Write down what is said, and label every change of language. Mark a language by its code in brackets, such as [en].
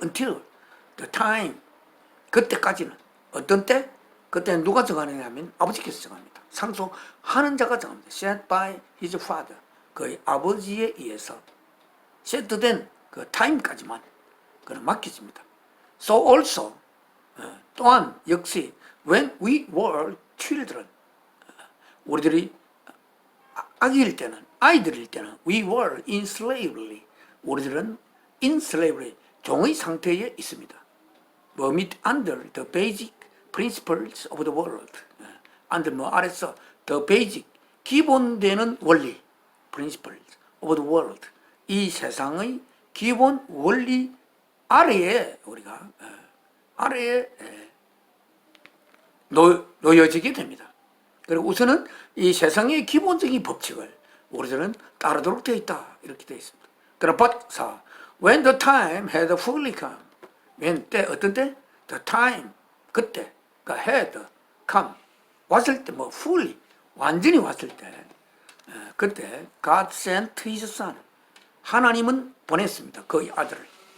[en] until the time [ko] 그때까지는 어떤 때? 그때는 누가 정하느냐 하면 아버지께서 정합니다. 상속하는 자가 정합니다. [en] set by his father [ko] 그의 아버지에 의해서 [en] set [ko] 된 그 타임까지만 그는 맡겨집니다. [en] So also [ko] 또한 역시 [en] when we were children [ko] 우리들이 아기일 때는, 아이들일 때는 [en] we were in slavery. [ko] 우리들은 [en] in slavery, [ko] 종의 상태에 있습니다. [en] under the basic principles of the world. under [ko] 아래서 [en] the basic, [ko] 기본되는 원리, [en] principles of the world. [ko] 이 세상의 기본 원리 아래에 우리가 아래에 놓여지게 됩니다. 그리고 우선은 이 세상의 기본적인 법칙을 우리들은 따르도록 되어 있다, 이렇게 되어 있습니다. 그러나 [en] but when the time had fully come, when [ko] 때 어떤 때? [en] the time, [ko] 그때, 그러니까 [en] had come, [ko] 왔을 때, fully, 완전히 왔을 때, 그때 [en] God sent His Son, [ko] 하나님은 보냈습니다. 그 아들을.